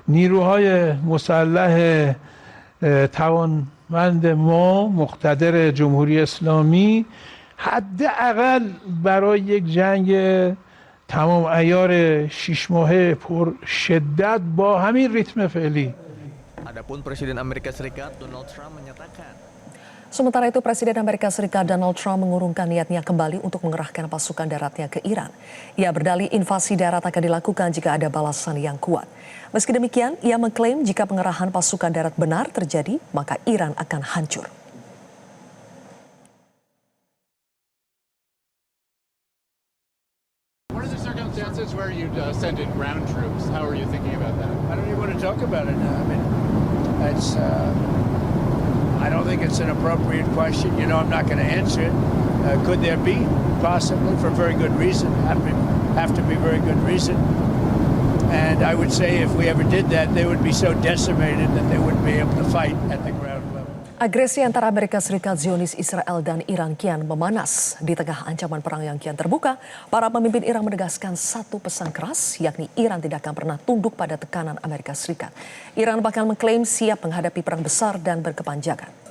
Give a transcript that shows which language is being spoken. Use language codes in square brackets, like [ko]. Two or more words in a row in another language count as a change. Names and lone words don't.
[fa] نیروهای مسلح توانمند ما مقتدر جمهوری اسلامی حداقل برای یک جنگ تمام عیار 6 ماهه پر شدت با همین ریتم فعلی. [id] Adapun Presiden Amerika Serikat Donald Trump menyatakan Sementara itu, Presiden Amerika Serikat Donald Trump mengurungkan niatnya kembali untuk mengerahkan pasukan daratnya ke Iran. Ia berdalih invasi darat akan dilakukan jika ada balasan yang kuat. Meski demikian, ia mengklaim jika pengerahan pasukan darat benar terjadi, maka Iran akan hancur. [en] What are the circumstances where you send in ground troops? How are you thinking about that? I don't even want to talk about it now. I mean, that's. I don't think it's an appropriate question. You know, I'm not going to answer it. Could there be? Possibly, for very good reason. Have to be very good reason. And I would say if we ever did that, they would be so decimated that they wouldn't be able to fight at the ground level. [id] Agresi antara Amerika Serikat, Zionis Israel, dan Iran kian memanas. Di tengah ancaman perang yang kian terbuka, para pemimpin Iran menegaskan satu pesan keras, yakni Iran tidak akan pernah tunduk pada tekanan Amerika Serikat. Iran bahkan mengklaim siap menghadapi perang besar dan berkepanjangan.